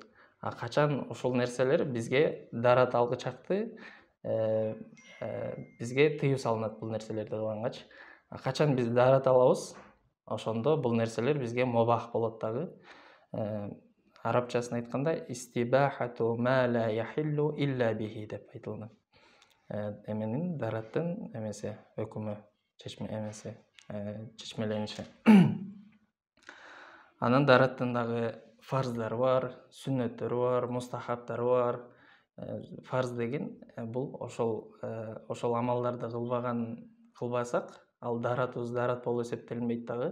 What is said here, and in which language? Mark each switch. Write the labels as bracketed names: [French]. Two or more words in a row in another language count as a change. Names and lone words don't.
[Kyrgyz] А качан ушул нерселер бизге дарат алгычакты, бизге тыюу салынат бул нерселерди кылгангачы. А качан биз дарат алабыз, ошондо бул нерселер бизге мубах болот дагы. Арабчасын айтканда [Arabic] استباحة ما لا يحل إلا به [Kyrgyz] деп айтылган. Эменин, дараттын эмеси, өкүмү, чечмелениши. Анан дараттын дагы фарздары бар, сүннөттөрү бар, мустахабтары бар. Фарз деген бул ошол амалдарды кылбасак, ал даратыбыз дарат болуп эсептелинбейт дагы.